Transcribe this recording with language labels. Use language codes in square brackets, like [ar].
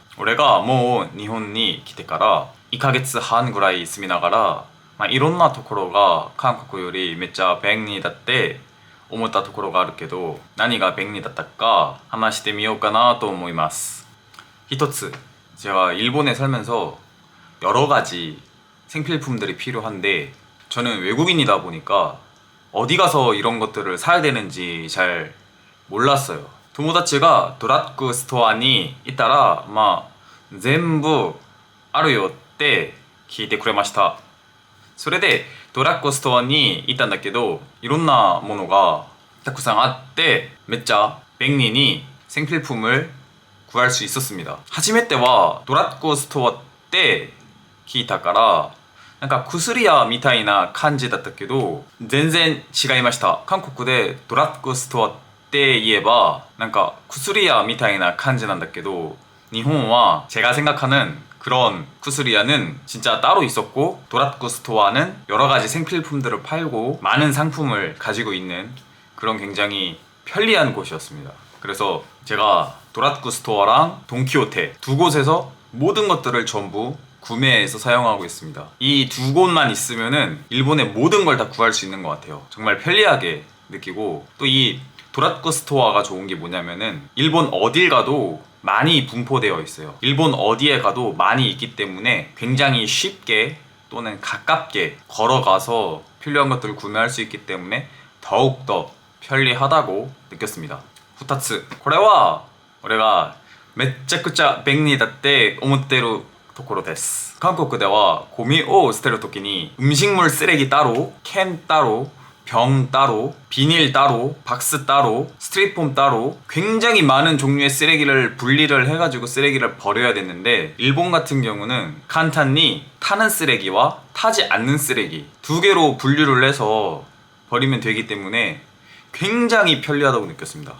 [ja] 올해가もう日本に来てから1ヶ月半ぐらい住みながら、いろんなところが韓国よりめっちゃ便利だって思ったところがあるけど、何が便利だったか話してみようかなと思います。 [ko] 一つ、제가 일본에 살면서 여러 가지 생필품들이 필요한데, 저는 외국인이다 보니까 어디 가서 이런 것들을 사야 되는지 잘 몰랐어요. [ja] 友達がドラッグストアにいたら、全部あるよって聞いてくれました。それでドラッグストアに行ったんだけど、いろんなものがたくさんあって、めっちゃ便利に [ko] 생필품을 구할 수 있었습니다. [ja] 初めてはドラッグストアって聞いたから、なんか薬屋みたいな感じだったけど、全然違いました。韓国でドラッグストアって言えばなんか薬屋みたいな感じなんだけど、日本は [ko] 제가 생각하는 그런 쿠스리아는 진짜 따로 있었고, 도라쿠 스토어는 여러 가지 생필품들을 팔고 많은 상품을 가지고 있는 그런 굉장히 편리한 곳이었습니다. 그래서 제가 도라쿠 스토어랑 돈키호테 두 곳에서 모든 것들을 전부 구매해서 사용하고 있습니다. 이 두 곳만 있으면은 일본의 모든 걸 다 구할 수 있는 것 같아요. 정말 편리하게 느끼고, 또 이 도라쿠 스토어가 좋은 게 뭐냐면은 일본 어딜 가도 많이 분포되어 있어요. 일본 어디에 가도 많이 있기 때문에 굉장히 쉽게 또는 가깝게 걸어가서 필요한 것들을 구매할 수 있기 때문에 더욱더 편리하다고 느꼈습니다. [ja] 2つ、これは俺がめっちゃくちゃ便利だって思ってるところです。韓国ではゴミを捨てるときに [ko] 음식물 쓰레기 따로, 캔 따로, 병 따로, 비닐 따로, 박스 따로, 스티로폼 따로 굉장히 많은 종류의 쓰레기를 분리를 해가지고 쓰레기를 버려야 됐는데, 일본 같은 경우는 간단히 타는 쓰레기와 타지 않는 쓰레기 두 개로 분류를 해서 버리면 되기 때문에 굉장히 편리하다고 느꼈습니다.